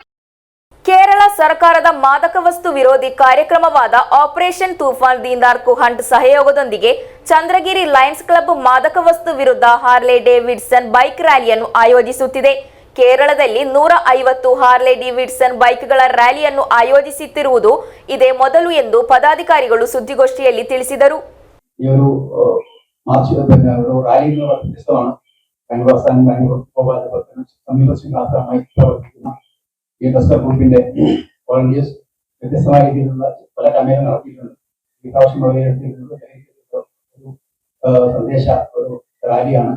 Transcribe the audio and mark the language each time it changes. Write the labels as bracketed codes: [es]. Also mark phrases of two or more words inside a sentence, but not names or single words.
[kn] ಕೇರಳ ಸರ್ಕಾರದ ಮಾದಕ ವಸ್ತು ವಿರೋಧಿ ಕಾರ್ಯಕ್ರಮವಾದ ಆಪರೇಷನ್ ತೂಫಾನ್ ದೀನ್ದಾರ್ಕು ಹಂಟ್ ಸಹಯೋಗದೊಂದಿಗೆ ಚಂದ್ರಗಿರಿ ಲಯನ್ಸ್ ಕ್ಲಬ್ ಮಾದಕ ವಸ್ತು ವಿರುದ್ಧ ಹಾರ್ಲೆ ಡೇವಿಡ್ಸನ್ ಬೈಕ್ ರ್ಯಾಲಿಯನ್ನು ಆಯೋಜಿಸುತ್ತಿದೆ. ಕೇರಳದಲ್ಲಿ 150 ಹಾರ್ಲೆ ಡೇವಿಡ್ಸನ್ ಬೈಕ್ಗಳ ರ್ಯಾಲಿಯನ್ನು ಆಯೋಜಿಸುತ್ತಿರುವುದು ಇದೇ ಮೊದಲು ಎಂದು ಪದಾಧಿಕಾರಿಗಳು ಸುದ್ದಿಗೋಷ್ಠಿಯಲ್ಲಿ ತಿಳಿಸಿದರು. [ml] ഈ തസ്കർ ഗ്രൂപ്പിന്റെ വോളണ്ടിയേഴ്സ് വ്യത്യസ്തമായ രീതിയിലുള്ള പല ക്യാമ്പയിനും നടത്തിയിട്ടുണ്ട്. ഈ പ്രാവശ്യം എടുത്തിരിക്കുന്നത് ഒരു സന്ദേശ ഒരു റാലിയാണ്.